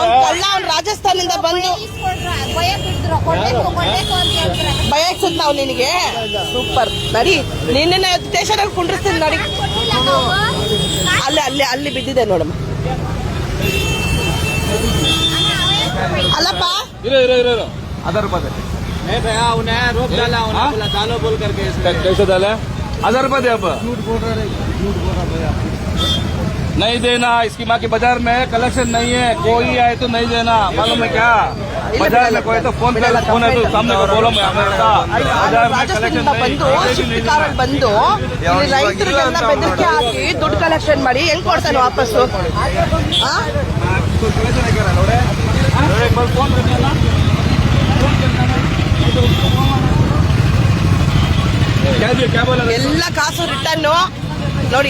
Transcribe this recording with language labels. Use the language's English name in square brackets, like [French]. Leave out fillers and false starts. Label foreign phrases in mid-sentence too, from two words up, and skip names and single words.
[Kannada] ಕಳ್ಳ ಅವ್ನು ರಾಜಸ್ಥಾನದಿಂದ ಬಂದು ಭಯಸುತ್ತ ನಾವು ನಿನಗೆ. ಸೂಪರ್, ನಡಿ ನಿನ್ನ ಸ್ಟೇಷನ್ ಅಲ್ಲಿ ಕುಂಡ್ರಿಸ್ತೀನಿ ನಡಿ. ಅಲ್ಲಿ ಬಿದ್ದಿದೆ ನೋಡಮ್ಮ. ಅಲ್ಲಪ್ಪ ಇರೋ 1000 ರೂಪಾಯಿ [Hindi] उन्हें रोक डाला, उन्हें डालो बोल करके। कैसे डाला? 1000 रुपए दे। अब नहीं देना। इसकी माँ की बाजार में कलेक्शन नहीं है, कोई आए तो नहीं देना। मालूम है क्या? बाजार में कोई तो फोन है तो सामने को बोलो। मैं बाजार में कलेक्शन [Kannada] ಬಂದು ರೈತರಿಗೆಲ್ಲ ಬೆದರಿಕೆ ಹಾಕಿ ದುಡ್ಡು ಕಲೆಕ್ಷನ್ ಮಾಡಿ ಹೆಂಗ್ ಕೊಡ್ತಾನೆ ವಾಪಸ್ಸು? ಎಲ್ಲ ಕಾಸು ರಿಟರ್ನ್ ನೋಡಿ.